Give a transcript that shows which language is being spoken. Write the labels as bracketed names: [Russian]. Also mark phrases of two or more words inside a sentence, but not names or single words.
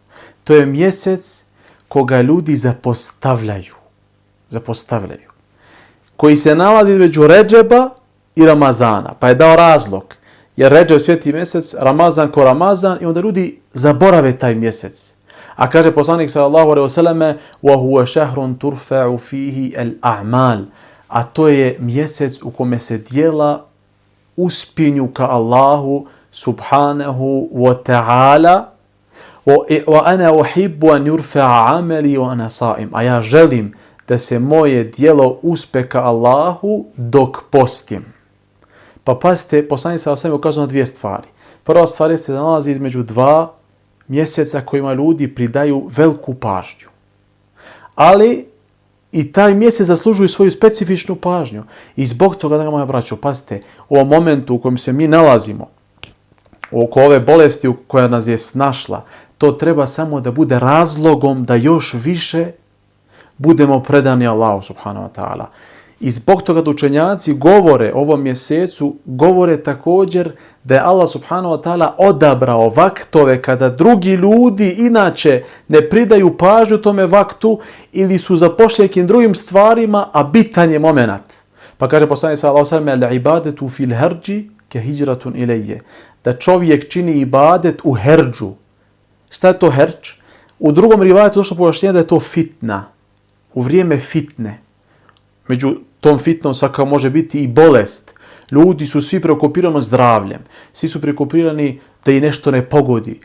[Bosnian] To je mjesec koga ljudi zapostavljaju. Koji se nalazi između Redžeba i Ramazana. Pa je dao razlog. Jer Redžeb sveti mjesec, Ramazan ko Ramazan, i onda ljudi zaborave taj mjesec. A kaže poslanik [Arabic] صلى الله عليه وسلم: "وهو شهر ترفع فيه الأعمال." [Bosnian] A to je mjesec u kome se djela uspinju ka Allahu [Arabic] سبحانه وتعالى. وأنا أحب أن يرفع عملي وأنا صائم. [Bosnian] A ja želim da se moje djelo uspe ka Allahu dok postim. Pa pazite, poslanik [Arabic] صلى الله عليه وسلم [Bosnian] ukazao na 2 stvari. Prva stvar jeste da nalazi između dva mjeseca kojima ljudi pridaju veliku pažnju. Ali i taj mjesec zaslužuje svoju specifičnu pažnju. I zbog toga, draga moja braćo, pazite, u ovom momentu u kojem se mi nalazimo, oko ove bolesti koja nas je snašla, to treba samo da bude razlogom da još više budemo predani Allahu [Arabic] سبحانه وتعالى. [Bosnian] I zbog toga da učenjaci govore o ovom mjesecu, govore također da je Allah [Arabic] سبحانه وتعالى [Bosnian] odabrao vaktove kada drugi ljudi inače ne pridaju pažnju tome vaktu ili su zapošljeni nekim drugim stvarima, a bitan je moment. Pa kaže poslanik [Arabic] صلى الله عليه وسلم: "العبادة في الهرج كهجرة إلي." [Bosnian] Da čovjek čini ibadet u herdžu. Šta je to herdž? U drugom rivajetu došlo pojašnjenje da je to fitna. U vrijeme fitne. Među tom fitnom svakako može biti i bolest. Ljudi su svi preokupirani zdravljem. Svi su preokupirani da i nešto ne pogodi.